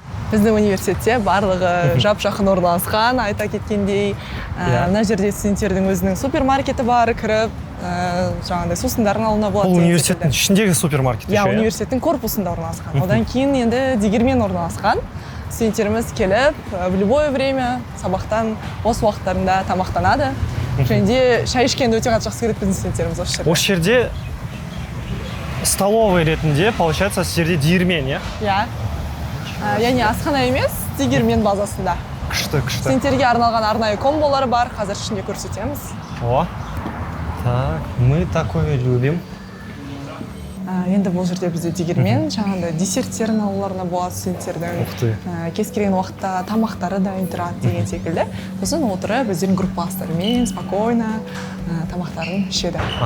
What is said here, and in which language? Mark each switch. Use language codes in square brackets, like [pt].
[kk] Біздің университетте барлығы жап-жақын орналасқан, айта кеткендей, мына жерде студенттердің өзінің супермаркеті бар, кіріп, жаңағыдай сусындарын алуына болады. Бұл университеттің ішіндегі супермаркет? Иә, университеттің корпусында орналасқан. Одан кейін енді дигермен орналасқан. Студенттеріміз келіп, [ru] в любое время [kk] сабақтан бос уақыттарында тамақтанады. Және де шай ішкенді өте қатты жақсы көреді біздің студенттеріміз осы жерде. Осы жерде столовый ретінде, получается, жерде дигермен, иә? Иә. Яғни асхана емес, дигермен базасында. Күшті. Студенттерге арналған арнайы комболары бар, қазір ішінде көрсетеміз. [ru] О, так, мы такое любим. [kk] Енді бұл жерде бізде дигермен, жаңағыдай десерттерін алуларына болады студенттердің. Кез келген уақытта тамақтары дайын тұрады деген секілді. Сосын отырып, өздерінің группаластарымен спокойно тамақтарын ішеді.